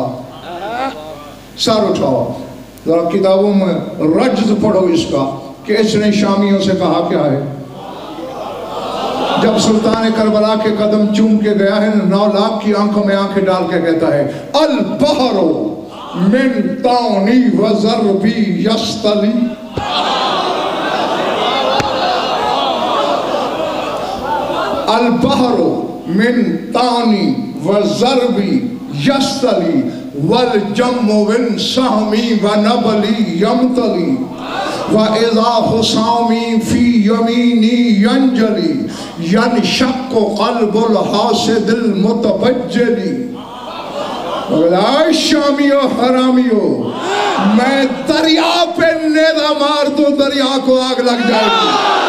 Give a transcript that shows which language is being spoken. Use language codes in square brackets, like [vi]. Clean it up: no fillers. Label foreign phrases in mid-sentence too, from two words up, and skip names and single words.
[hi] सर उठाओ जरा, किताबों में रज्ज पढ़ो इसका कि इसने शामियों से कहा क्या है। जब सुल्तान करबला के कदम चूम के गया है, 9 लाख की आंखों में आंखें डाल के कहता है [ar] البحر من طعني وضربي يصطلي. البحر من طعني وضربي يصطلي والجم بن سهمي ونبلي يمتلي وإذا حسامي في يميني ينجلي ينشق قلب الحاسد المتبجلي. [hi] शामियों हरामियों, मैं दरिया पे नेज़ा मार दूं दरिया को आग लग जाएगी।